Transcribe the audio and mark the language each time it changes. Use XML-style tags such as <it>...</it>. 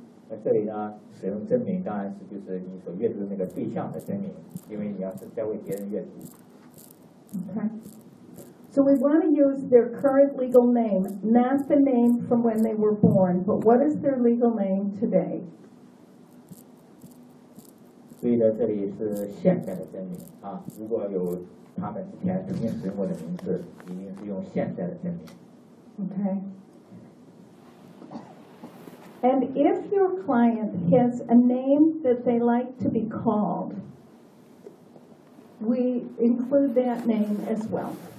<zh>那这里呢，使用真名当然是就是你所阅读的那个对象的真名，因为你要是在为别人阅读。</zh> <en>Okay. So we want to use their current legal name, not the name from when they were born, but what is their legal name today?</en> <zh>注意的，这里是现在的真名啊，如果有。他们之前曾经使用过的名字，一定是用现在的真名。</zh> <en>Okay. And if your client has a name that they like to be called, we include that name as well.</en>